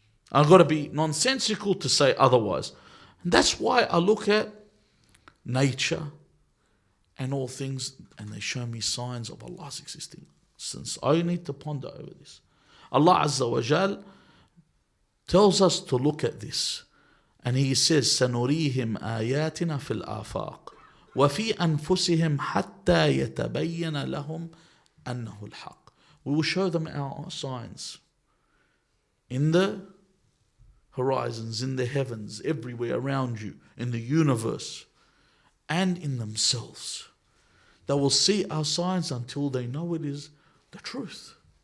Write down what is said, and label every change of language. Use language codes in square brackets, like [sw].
[en] I've got to be nonsensical to say otherwise. And that's why I look at nature and all things, and they show me signs of Allah's existence. I need to ponder over this. Allah Azza wa Jal tells us to look at this. And He says, [ar] سَنُرِيهِمْ آيَاتِنَا فِي الْآفَاقِ وَفِي أَنفُسِهِمْ حَتَّى يَتَبَيَّنَ لَهُمْ أَنَّهُ الْحَقِّ. [en] We will show them our signs in the horizons, in the heavens, everywhere around you, in the universe, and in themselves. They will see our signs until they know it is the truth.